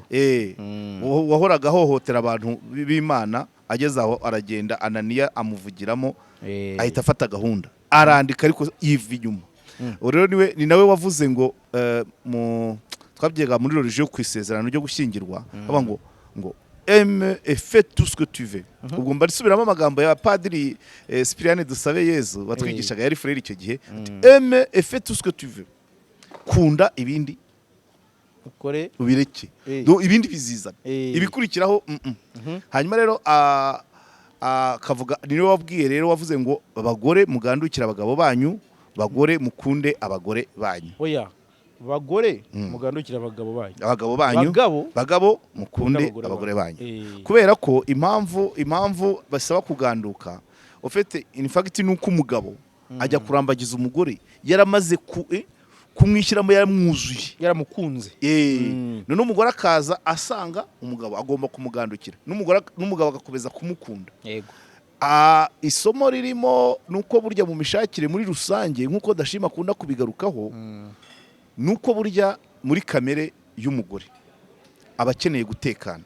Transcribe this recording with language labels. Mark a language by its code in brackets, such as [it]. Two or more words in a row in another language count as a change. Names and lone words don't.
[rw] wahoraga hohotera abantu b'Imana, ageze aho aragenda Ananiya amuvugiramo, ahita afata gahunda arandika ariko yiva inyuma. Rero ni nawe wavuze ngo twabyiga muri religion ku isezerano ryo gushyingirwa, aba ngo [fr] aime et fais tout ce que tu veux. [rw] Ubwo mba risubiramo amagambo ya Padiri Cyprien Dusabe Yezu watwigishaga, yari frere icyo gihe, [fr] aime et fais tout ce que tu veux. [rw] Kunda ibindi ukore ubireke, ibindi bizizana, ibikurikiraho hanyuma rero akavuga niwe wabwiye rero, wavuze ngo abagore mugandukira abagabo banyu, bagore mukunde abagore banyu. Oya, bagore mugandukira abagabo banyu, bagabo mukunde abagore banyu. Kubera ko impamvu basaba kuganduka, ofete [en] in fact [rw] nuko umugabo ajya kurambagiza umugore yaramaze kumwishyiramo, yaramwuzuye, yaramukunze. None umugore akaza asanga umugabo agomba kumugandukira, n'umugabo agakomeza kumukunda. Yego. Isomo ririmo nuko burya mu mishakire muri rusange, nkuko Dashima akunda kubigarukaho, nuko burya muri kamere y'umugore abakeneye gutekana.